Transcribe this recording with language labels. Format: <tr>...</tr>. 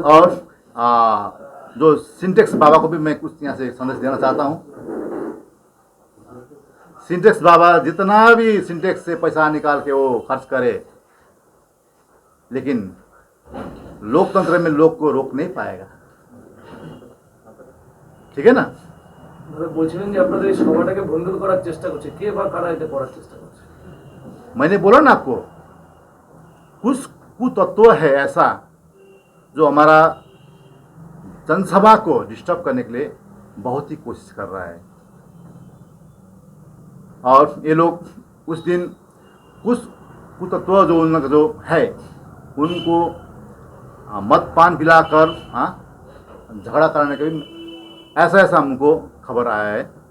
<hi>और जो सिंटेक्स बाबा को भी मैं कुछ यहाँ से संदेश देना चाहता हूँ। सिंटेक्स बाबा जितना भी सिंटेक्स से पैसा निकाल के वो खर्च करे, लेकिन लोकतंत्र में लोग को रोक नहीं पाएगा। ठीक है ना।</hi> <bn>বলছিলেন যে আপনাদের এই সভাটাকে ভণ্ডুল করার চেষ্টা করছে, কে বা কারা এটা করার চেষ্টা করছে?</bn> <hi>मैंने बोला ना आपको, कुछ कुतत्व है ऐसा जो हमारा जनसभा को डिस्टर्ब करने के लिए बहुत ही कोशिश कर रहा है। और ये लोग उस दिन कुछ कुतत्व जो उनका जो है उनको मद पान पिलाकर, हाँ, झगड़ा कराने का भी ऐसा हमको खबर आया है।</hi>